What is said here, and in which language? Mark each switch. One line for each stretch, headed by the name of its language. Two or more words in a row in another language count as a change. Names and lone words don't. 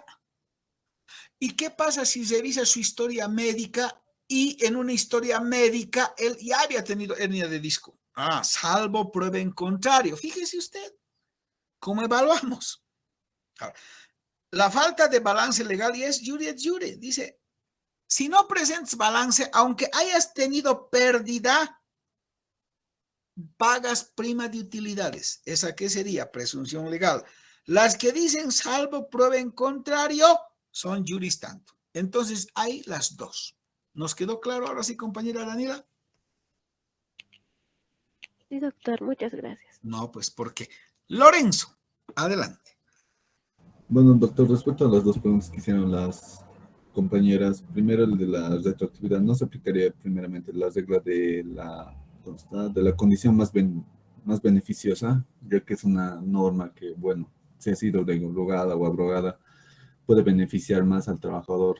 Spanish: ¿Y qué pasa si revisa su historia médica y en una historia médica él ya había tenido hernia de disco? Ah, salvo prueba en contrario. Fíjese usted cómo evaluamos. Ahora, la falta de balance legal y es
Latin: jure et jure.
Spanish: Dice, si no presentes balance, aunque hayas tenido pérdida, pagas prima de utilidades. ¿Esa qué sería? Presunción legal. Las que dicen salvo prueba en contrario son
Latin: juris tantum.
Spanish: Entonces hay las dos. ¿Nos quedó claro ahora sí, compañera Daniela? Sí, doctor, muchas gracias. No, pues porque Lorenzo, adelante. Bueno, doctor, respecto a las dos preguntas que hicieron las compañeras, primero el de la retroactividad, no se aplicaría primeramente la regla de la condición más beneficiosa, ya que es una norma que, bueno, si ha sido derogada o abrogada, puede beneficiar más al trabajador.